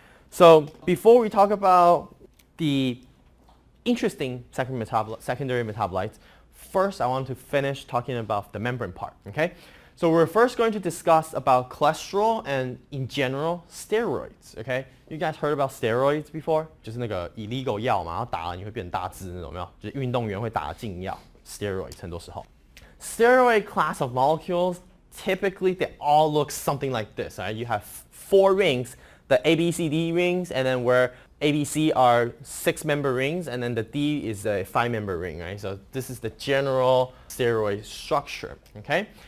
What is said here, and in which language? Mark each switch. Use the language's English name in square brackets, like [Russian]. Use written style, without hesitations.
[English] So before we talk about the interesting secondary metabolites, first I want to finish talking about the membrane part. Okay, so we're first going to discuss about cholesterol and in general steroids. Okay, you guys heard about steroids before? [Chinese] 就是那个 illegal 药嘛，然后打了你会变大只那种，有没有？就是运动员会打的禁药 steroids 很多时候。 [English] Steroid class of molecules, typically they all look something like this. Right? You have 4 rings, the A, B, C, D rings, and then where A, B, C are 6-member rings, and then the D is a 5-member ring. Right? So this is the general steroid structure. Okay.